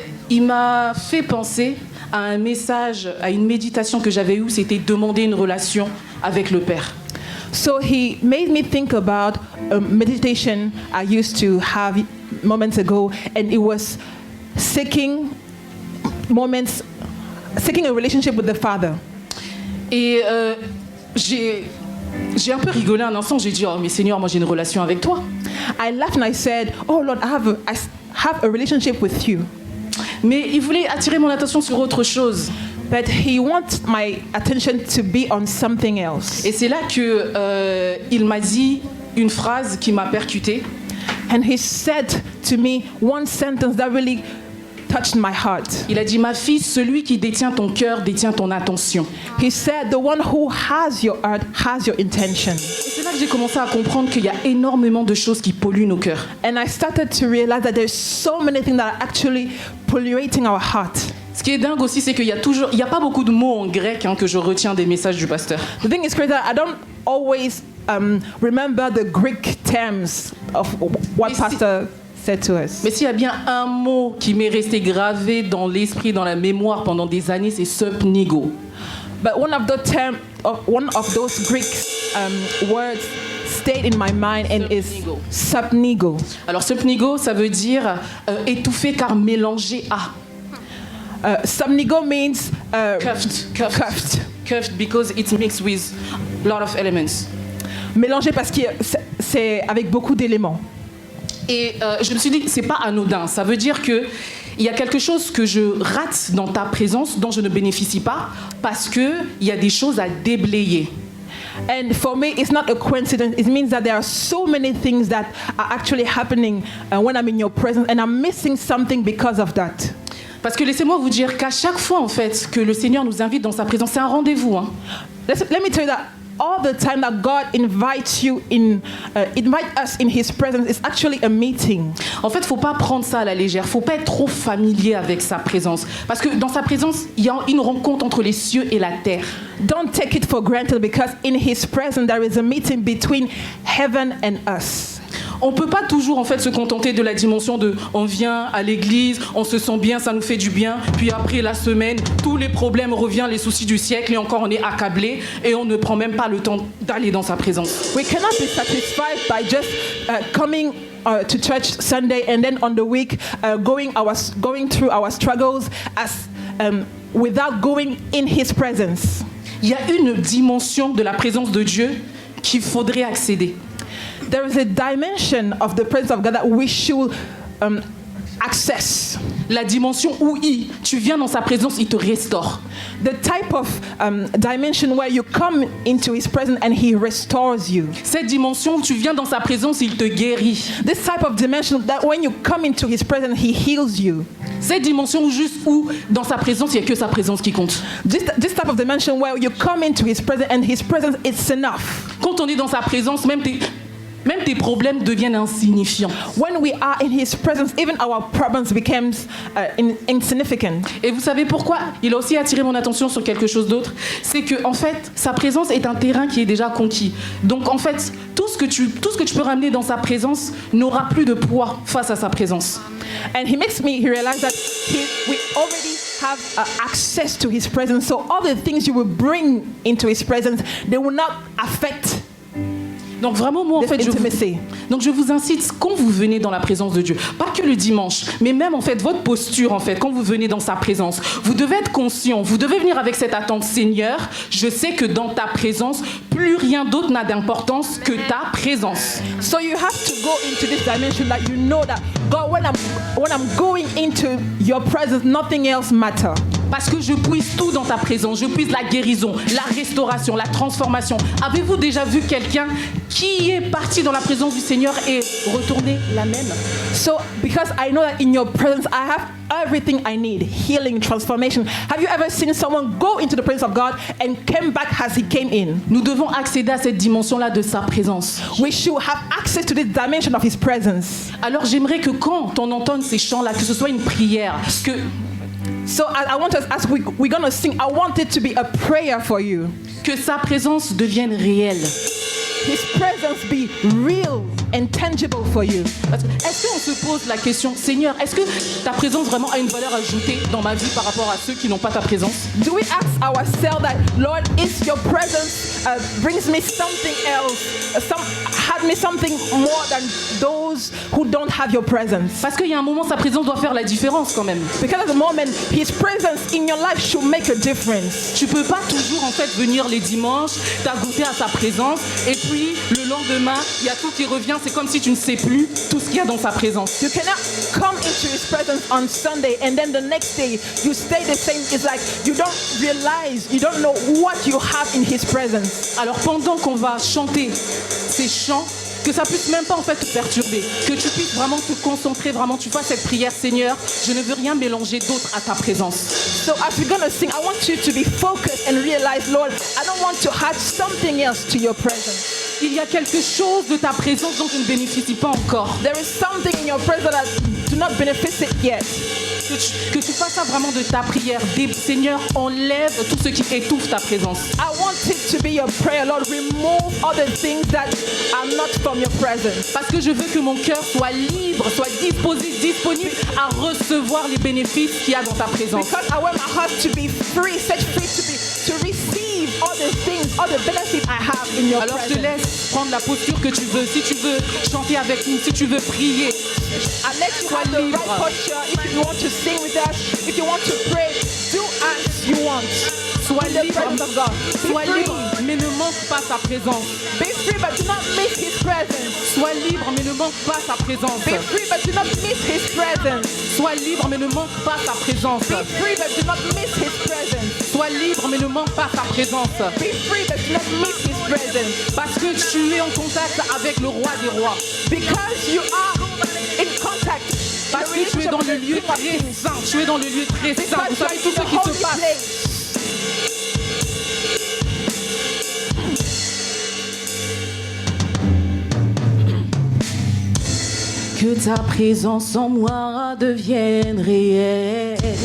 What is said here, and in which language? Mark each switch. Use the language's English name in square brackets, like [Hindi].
[French] Il m'a fait penser à un message, à une méditation que j'avais eue, c'était demander une relation avec le Père. [English] So he made me think about a meditation I used to have moments ago, and it was seeking a relationship with the Father. [French] Et j'ai un peu rigolé un instant, j'ai dit oh mais Seigneur, moi j'ai une relation avec toi. [English] I laughed and I said, oh Lord, I have a relationship with you. [French] Mais il voulait attirer mon attention sur autre chose. [English] But he wants my attention to be on something else. [French] Et c'est là que il m'a dit une phrase qui m'a percutée. [English] And he said to me one sentence that really touched my heart. [French] Il a dit ma fille, celui qui détient ton cœur détient ton attention. [English] He said the one who has your heart has your intention. [French] Et c'est là que j'ai commencé à comprendre qu'il y a énormément de choses qui polluent nos cœurs. [English] And I started to realize that there's so many things that are actually polluting our heart. [French] Ce qui est dingue aussi, c'est qu'il y a pas beaucoup de mots en grec que je retiens des messages du pasteur. [English] The thing is crazy that I don't always remember the Greek terms of what pastor said to us. [French] Mais s'il y a bien un mot qui m'est resté gravé dans l'esprit, dans la mémoire pendant des années, c'est subnigo. [English] But one of those Greek words stayed in my mind and is subnigo. [French] Alors subnigo, ça veut dire étouffé car mélangé à. [English] Subnigo means cuffed because it's mixed with a lot of elements. [French] Mélangé parce que c'est avec beaucoup d'éléments. Et je me suis dit, c'est pas anodin. Ça veut dire que il y a quelque chose que je rate dans ta présence, dont je ne bénéficie pas, parce que il y a des choses à déblayer. [English] And for me, it's not a coincidence. It means that there are so many things that are actually happening when I'm in your presence, and I'm missing something because of that. [French] Parce que laissez-moi vous dire qu'à chaque fois en fait que le Seigneur nous invite dans sa présence, c'est un rendez-vous. [English] Let me tell you that all the time that God invites you invite us in His presence, it's actually a meeting. [French] En fait, faut pas prendre ça à la légère. Faut pas être trop familier avec sa présence, parce que dans sa présence, il y a une rencontre entre les cieux et la terre. [English] Don't take it for granted, because in His presence there is a meeting between heaven and us. [French] On peut pas toujours en fait se contenter de la dimension de on vient à l'église, on se sent bien, ça nous fait du bien, puis après la semaine, tous les problèmes reviennent, les soucis du siècle, et encore on est accablé et on ne prend même pas le temps d'aller dans sa présence. [English] We cannot be satisfied by just coming to church Sunday and then on the week going through our struggles without going in His presence. [French] Il y a une dimension de la présence de Dieu qu'il faudrait accéder. [English] There is a dimension of the presence of God that we should access. [French] La dimension où tu viens dans sa présence, il te restaure. [English] The type of dimension where you come into His presence and He restores you. [French] Cette dimension où tu viens dans sa présence, il te guérit. [English] This type of dimension that when you come into His presence, He heals you. [French] Cette dimension où dans sa présence, il n'y a que sa présence qui compte. [English] This type of dimension where you come into His presence and His presence is enough. [French] Quand on est dans sa présence, même tes problèmes deviennent insignifiants. [English] When we are in His presence, even our problems becomes insignificant. [French] Et vous savez pourquoi? Il a aussi attiré mon attention sur quelque chose d'autre. C'est que en fait, sa présence est un terrain qui est déjà conquis. Donc en fait, tout ce que tu peux ramener dans sa présence n'aura plus de poids face à sa présence. [English] And He makes me realize that we already have access to His presence. So all the things you will bring into His presence, they will not affect [French] Donc vraiment, moi, en [English] this [French] fait, [English] intimacy. [French] donc je vous incite, quand vous venez dans la présence de Dieu, pas que le dimanche, mais même en fait, votre posture, en fait, quand vous venez dans sa présence, vous devez être conscient, vous devez venir avec cette attente, Seigneur, je sais que dans ta présence, plus rien d'autre n'a d'importance que ta présence. [English] So you have to go into this dimension that you know that God, when I'm going into your presence, nothing else matters. [French] Parce que je puise tout dans ta présence, je puise la guérison, la restauration, la transformation. Avez-vous déjà vu quelqu'un qui est parti dans la présence du Seigneur et retourné la même? [English] So because I know that in your presence I have everything I need, healing, transformation. Have you ever seen someone go into the presence of God and came back as he came in? [French] Nous devons accéder à cette dimension-là de sa présence. [English] We should have access to this dimension of his presence. [French] Alors j'aimerais que quand on entende ces chants-là, que ce soit une prière, que [English] So I want us, as we're going to sing, I want it to be a prayer for you. [French] sa présence devienne réelle. [English] His presence be real and tangible for you. [French] Est-ce qu'on se pose la question, Seigneur, est-ce que ta présence vraiment a une valeur ajoutée dans ma vie par rapport à ceux qui n'ont pas ta présence? [English] Do we ask ourselves that, Lord, is your presence brings me something else, had me something more than those who don't have your presence? [French] Parce qu'il y a un moment, sa présence doit faire la différence quand même. [English] Because at the moment, his presence in your life should make a difference. [French] Tu peux pas toujours en fait venir les dimanches, t'as goûté à sa présence et puis le lendemain, il y a tout qui revient, c'est comme si tu ne sais plus tout ce qu'il y a dans sa présence. [English] You cannot come into his presence on Sunday and then the next day you stay the same. It's like you don't realize, you don't know what you have in his presence. [French] Alors pendant qu'on va chanter ces chants, que ça puisse même pas en fait te perturber, que tu puisses vraiment te concentrer, vraiment tu fasses cette prière, Seigneur, je ne veux rien mélanger d'autre à ta présence. [English] So as we're going to sing, I want you to be focused and realize, Lord, I don't want to add something else to your presence. [French] Il y a quelque chose de ta présence dont je ne bénéficie pas encore. [English] There is something in your presence that do not benefit it yet. [French] Que tu fasses ça vraiment de ta prière. Seigneur, enlève tout ce qui étouffe ta présence. [English] I want it to be your prayer, Lord. Remove all the things that are not from your presence. [French] Parce que je veux que mon cœur soit libre, soit disposé, disponible à recevoir les bénéfices qu'il y a dans ta présence. [English] Because I want my heart to be free, set free to receive all the things, all the benefits I have in your [French] Alors [English] presence. [French] je te laisse prendre la posture que tu veux. Si tu veux chanter avec nous, si tu veux prier, [English] I let you have the right posture. If you want to sing with us, if you want to pray, do as you want. [French] Sois [English] In the [French] libre, [English] presence of God. [French] sois [English] Be free. [French] libre, mais ne manque pas sa présence. [English] Be free, but do not miss his presence. [French] Sois libre, mais ne manque pas sa présence. [English] Be free, but do not miss his presence. [French] Sois libre, mais ne manque pas sa présence. [English] Be free, but do not miss his presence. [French] Sois libre, mais ne manque pas sa présence. [English] Be free, but do not miss his presence. [French] Parce que tu es en contact avec le roi des rois. [English] Because you are in contact. [French] Parce que tu es dans le lieu très saint. Tu es dans le lieu très saint. Vous savez tout ce qui se passe. Que ta présence en moi devienne réelle.